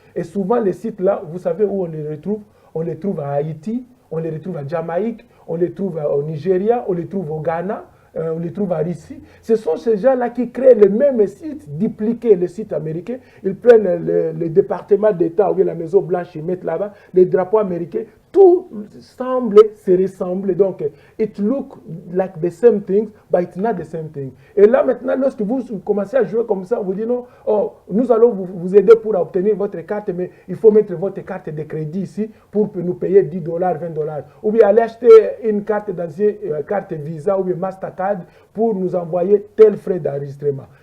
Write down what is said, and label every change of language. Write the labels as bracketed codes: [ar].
[fr] Et souvent, les sites-là, vous savez où on les retrouve? On les trouve à Haïti, on les retrouve à Jamaïque, on les trouve au Nigeria, on les trouve au Ghana, on les trouve à Russie. Ce sont ces gens-là qui créent le même site, dupliquer le site américain. Ils prennent le département d'État ou bien la Maison Blanche, ils mettent là-bas les drapeaux américains. Tout semble se ressembler. [en] Donc, it look like the same thing, but it's not the same thing. [fr] Et là, maintenant, lorsque vous commencez à jouer comme ça, vous dites non, oh, nous allons vous aider pour obtenir votre carte, mais il faut mettre votre carte de crédit ici pour nous payer 10 $, 20 $. Ou bien aller acheter une carte carte Visa ou bien Mastercard pour nous envoyer tel frais d'enregistrement.